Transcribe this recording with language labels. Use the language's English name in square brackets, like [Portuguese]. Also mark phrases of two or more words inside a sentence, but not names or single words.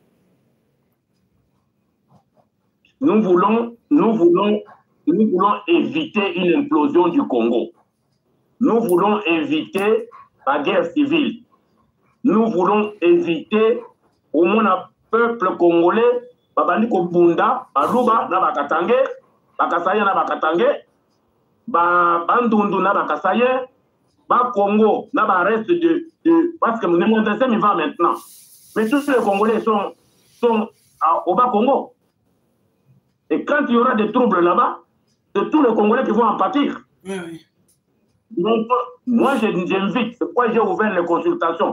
[French] Nous voulons éviter une implosion du Congo. Nous voulons éviter la guerre civile. Nous voulons éviter au moins un peuple congolais, Babandiko Bunda, Baluba, Nabakatange, Bakasaye, Nabakatange, Bandundu, Nabakasaye, Congo, reste de. Parce que le monde il va maintenant. Mais tous les Congolais sont au Bas-Congo. Et quand il y aura des troubles là-bas, c'est tous les Congolais qui vont en pâtir. Oui. Donc, moi, j'invite, c'est pourquoi j'ai ouvert les consultations.